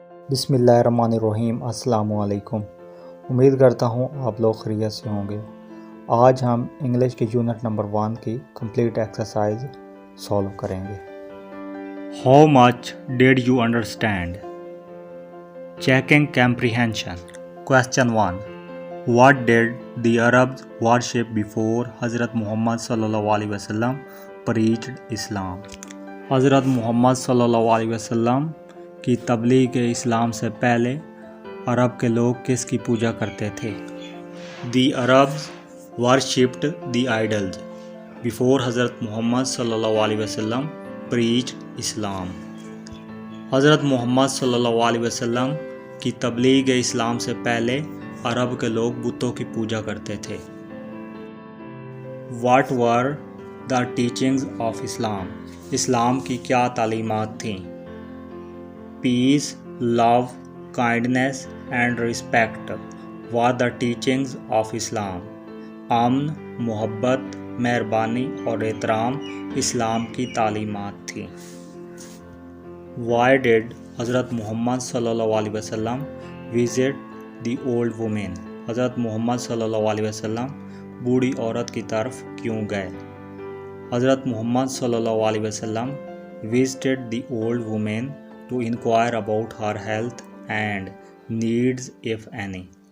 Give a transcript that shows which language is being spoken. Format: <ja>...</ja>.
<ur>بسم اللہ الرحمن الرحیم۔ السلام علیکم۔ امید کرتا ہوں آپ لوگ خیریت سے ہوں گے۔ آج ہم انگلش کے یونٹ نمبر 1 کی کمپلیٹ ایکسرسائز سولو کریں گے۔</ur> <en>How much did you understand? Checking comprehension. Question 1. What did the Arabs worship before Hazrat Muhammad sallallahu alaihi wasallam preached Islam?</en> <ur>حضرت محمد صلی اللہ علیہ وسلم کی تبلیغ اسلام سے پہلے عرب کے لوگ کس کی پوجا کرتے تھے؟</ur> <en>The Arabs worshipped the idols before</en> <ur>حضرت محمد صلی اللہ علیہ وسلم</ur> <en>preached Islam.</en> <ur>حضرت محمد صلی اللہ علیہ وسلم کی تبلیغ اسلام سے پہلے عرب کے لوگ بتوں کی پوجا کرتے تھے۔</ur> <en>What were the teachings of Islam?</en> <ur>اسلام کی کیا تعلیمات تھیں؟</ur> <en>Peace, love, kindness and respect were the teachings of Islam.</en> <ur>امن، محبت، مہربانی اور احترام اسلام کی تعلیمات تھیں۔</ur> <en>Why did</en> <ur>حضرت محمد صلی اللہ علیہ وسلم</ur> <en>visit the old woman?</en> <ur>حضرت محمد صلی اللہ علیہ وسلم بوڑھی عورت کی طرف کیوں گئے؟ حضرت محمد صلی اللہ علیہ وسلم</ur> <en>visited the old woman to inquire about her health and needs if any.</en>